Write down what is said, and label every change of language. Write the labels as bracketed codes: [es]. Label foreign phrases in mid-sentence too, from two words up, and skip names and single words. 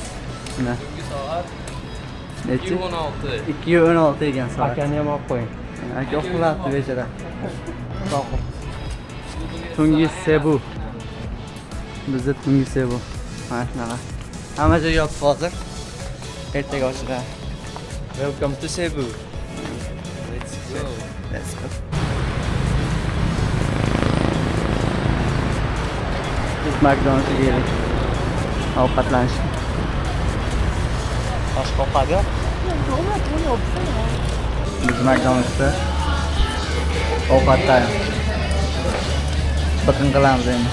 [uz] Mana. Nechi? 216. 2:16 ekan soat. Akani ham olib qo'ying. Aka uxlabdi bechora. Tungi Sebu. Bizda Tungi Sebu. Mana shunaqa. Hamma joy yopiq hozir. Ertaga ochiladi. [en] Welcome to Cebu. Let's go. [uz] Biz McDonald'sga keldik. Ovqatlanish. Boshqa ovqat yo'q? Biz McDonald'sda ovqatdan biqin qilamiz endi.